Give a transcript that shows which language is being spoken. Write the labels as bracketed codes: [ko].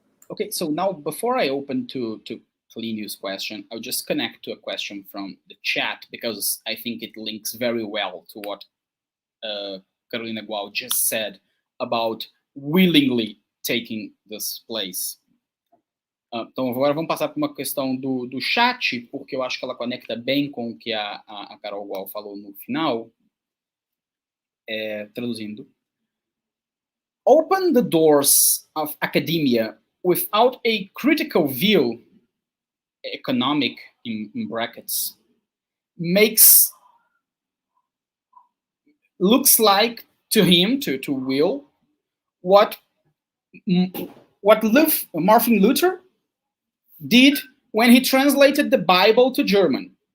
[en] Okay, so now before I open to Linhas' question, I'll just connect to a question from the chat, because I think it links very well to what Carolina Gual just said about willingly taking this place. [pt] Então agora vamos passar para uma questão do chat, porque eu acho que ela conecta bem com o que a Carol Gual falou no final. Traduzindo. [en] Open the doors of academia without a critical view, economic in brackets, looks like to him, to Will, what Martin Luther did when he translated the Bible to German.